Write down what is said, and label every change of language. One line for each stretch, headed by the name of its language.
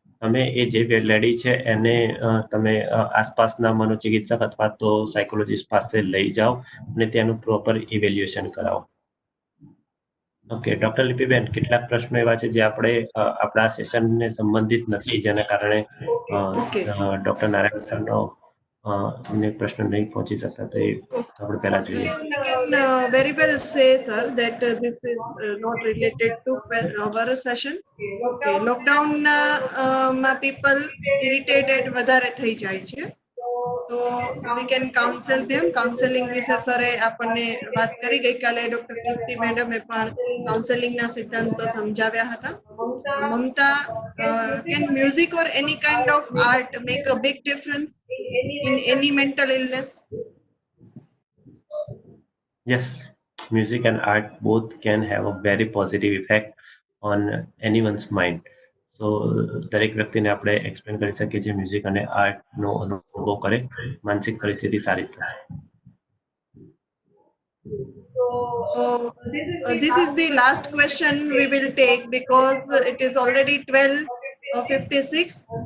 Gujarati: તમે એ જે લેડી છે એને તમે આસપાસના મનોચિકિત્સક અથવા તો સાયકોલોજીસ્ટ પાસે લઈ જાઓ અને ત્યાંનું પ્રોપર ઇવેલ્યુએશન કરાવો. ઓકે, ડોક્ટર લિપિબેન, કેટલાક પ્રશ્નો એવા છે જે આપણે આપણા સેશનને સંબંધિત નથી, જેના કારણે
English: Okay.
Gujarati: ડોક્ટર નારાયણ સરનો અમને પ્રશ્ન નહીં પહોંચી શકતા, તો એ આપણે પહેલા જોઈએ.
English: We can very well say, sir, that this is not related to our session.
Gujarati: Okay, lockdown માં
English: people irritated
Gujarati: વધારે થઈ જાય છે. તો
English: we can counsel them.
Gujarati: Counselling વિશે સરે આપણને વાત કરી ગઈકાલે ડોક્ટર કીર્તિ મેડમે પણ કાઉન્સેલિંગના સિદ્ધાંતો સમજાવ્યા હતા.
English: Mamta, can music or any kind of art make a big difference in any mental illness? Yes, music and art both can have a very positive effect on anyone's mind.
Gujarati: So દરેક વ્યક્તિને આપણે explain કરી શકીએ છીએ music અને આર્ટનો અનુભવ કરે માનસિક પરિસ્થિતિ સારી થશે.
English: So this is the last question we will take because it is already 12:56.